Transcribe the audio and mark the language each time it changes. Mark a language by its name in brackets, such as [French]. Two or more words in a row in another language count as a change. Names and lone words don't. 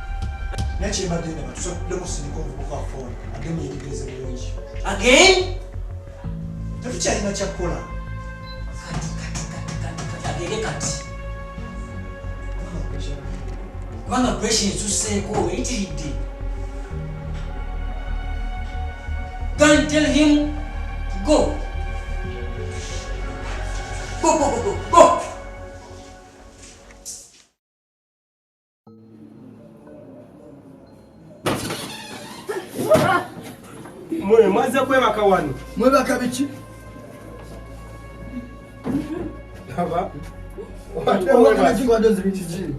[Ganda] Again? Tetukyalina kyakukola. Agende kati. Kubanga pressure etuseeko eyitiridde. [English] Go and tell him go. Go, go, go, go, go. [Ganda] Mwaze kwebaka wano. Mwebaka biki? Aba. Omwana Jingo adoze biki ki?